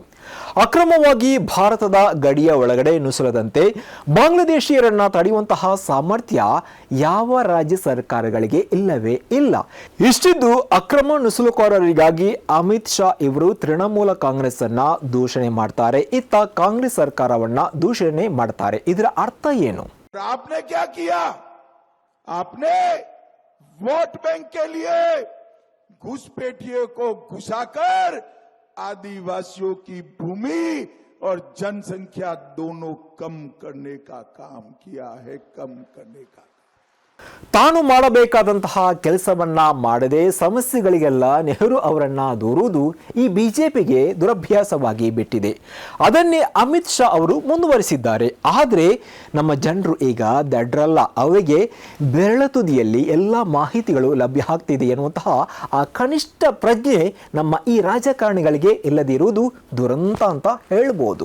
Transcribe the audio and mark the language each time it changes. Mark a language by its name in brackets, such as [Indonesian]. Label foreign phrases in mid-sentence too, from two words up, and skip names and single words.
[Kannada] ಅಕ್ರಮವಾಗಿ ಭಾರತದ ಗಡಿಯ ಒಳಗಡೆ ನುಸುಳದಂತೆ ಬಾಂಗ್ಲಾದೇಶಿಯರನ್ನ ತಡೆಯುವಂತಹ ಸಾಮರ್ಥ್ಯ ಯಾವ ರಾಜ್ಯ ಸರ್ಕಾರಗಳಿಗೆ ಇಲ್ಲವೇ ಇಲ್ಲ. ಇಷ್ಟಿದ್ದು ಅಕ್ರಮ ನುಸುಳುಕೋರರಿಗಾಗಿ ಅಮಿತ್ ಶಾ ಇವರು ತೃಣಮೂಲ ಕಾಂಗ್ರೆಸ್ ಅನ್ನ ದೂಷಣೆ ಮಾಡ್ತಾರೆ, ಇತ್ತ ಕಾಂಗ್ರೆಸ್ ಸರ್ಕಾರವನ್ನ ದೂಷಣೆ ಮಾಡ್ತಾರೆ. ಇದರ ಅರ್ಥ ಏನು? [Hindi] आपने क्या किया? आपने वोट बैंक के लिए घुसपैठियों को घुसाकर आदिवासियों की भूमि और जनसंख्या दोनों कम करने का काम किया है, कम करने का. [Kannada] ತಾನು ಮಾಡಬೇಕಾದಂತಹ ಕೆಲಸವನ್ನ ಮಾಡದೆ ಸಮಸ್ಯೆಗಳಿಗೆಲ್ಲ ನೆಹರು ಅವರನ್ನ ದೂರುವುದು ಈ ಬಿಜೆಪಿಗೆ ದುರಭ್ಯಾಸವಾಗಿ ಬಿಟ್ಟಿದೆ. ಅದನ್ನೇ ಅಮಿತ್ ಶಾ ಅವರು ಮುಂದುವರಿಸಿದ್ದಾರೆ. ಆದರೆ ನಮ್ಮ ಜನರು ಈಗ ದಡ್ರಲ್ಲ, ಅವರಿಗೆ ಬೆರಳ ತುದಿಯಲ್ಲಿ ಎಲ್ಲ ಮಾಹಿತಿಗಳು ಲಭ್ಯ ಆಗ್ತಿದೆ ಎನ್ನುವಂತಹ ಆ ಕನಿಷ್ಠ ಪ್ರಜ್ಞೆ ನಮ್ಮ ಈ ರಾಜಕಾರಣಿಗಳಿಗೆ ಇಲ್ಲದಿರುವುದು ದುರಂತ ಅಂತ ಹೇಳ್ಬೋದು.